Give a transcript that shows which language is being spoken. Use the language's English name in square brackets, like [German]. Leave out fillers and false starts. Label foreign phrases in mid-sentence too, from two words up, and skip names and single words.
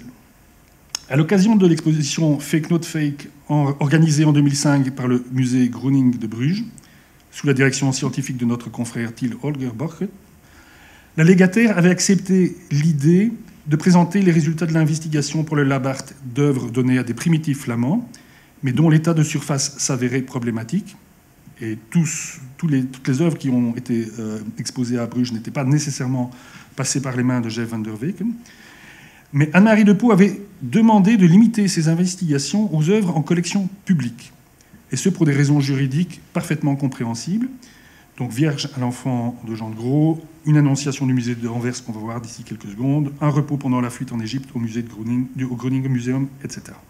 [French] À l'occasion de l'exposition Fake Not Fake, organisée en 2005 par le musée Groening de Bruges, sous la direction scientifique de notre confrère Till Holger Borchert, la légataire avait accepté l'idée de présenter les résultats de l'investigation pour le Labart d'œuvres données à des primitifs flamands, mais dont l'état de surface s'avérait problématique. Et toutes les œuvres qui ont été exposées à Bruges n'étaient pas nécessairement passées par les mains de Jeff van der Weken. Mais Anne-Marie Depeau avait demandé de limiter ses investigations aux œuvres en collection publique, et ce pour des raisons juridiques parfaitement compréhensibles. Donc Vierge à l'enfant de Jean de Gros, une annonciation du musée d'Anvers qu'on va voir d'ici quelques secondes, un repos pendant la fuite en Égypte au musée de au Groningen Museum, etc.